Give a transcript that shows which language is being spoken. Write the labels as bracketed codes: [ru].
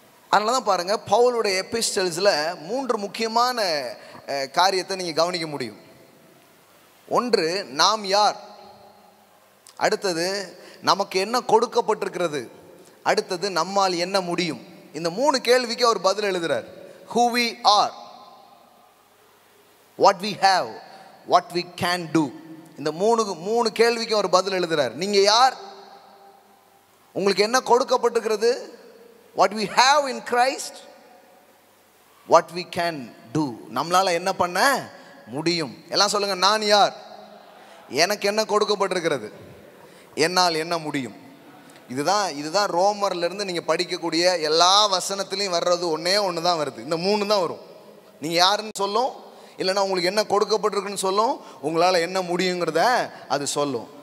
[ta] அதனால தான் பாருங்க, பவுலுடைய எபிஸ்டல்ஸில் 3 முக்கியமான காரியத்தை நீங்கள் கவனிக்க முடியும். ஒன்று, நாம் யார். அடுத்தது, நமக்கு என்ன கொடுக்கப்பட்டிருக்கிறது. அடுத்தது, நம்மால் என்ன முடியும். இந்த 3 கேள்விக்கு அவர் பதில் எழுதுறார். [en] Who we are, what we have, what we can do. [ta] இந்த 3 கேள்விக்கு அவர் பதில் எழுதுறார். நீங்க யார், உங்களுக்கு என்ன கொடுக்கப்பட்டிருக்கிறது, [en] what we have in Christ, what we can do. [ta] நம்மளால என்ன பண்ண முடியும். எல்லாம் சொல்லுங்க, நான் யார், எனக்கு என்ன கொடுக்கப்பட்டிருக்கிறது, என்னால் என்ன முடியும். இதுதான் ரோமர்லேருந்து நீங்கள் படிக்கக்கூடிய எல்லா வசனத்துலேயும் வர்றது ஒன்றே ஒன்று தான் வருது. இந்த 3 தான் வரும். நீங்கள் யாருன்னு சொல்லும், இல்லைன்னா உங்களுக்கு என்ன கொடுக்கப்பட்டிருக்குன்னு சொல்லும், உங்களால் என்ன முடியுங்கிறத அது சொல்லும்.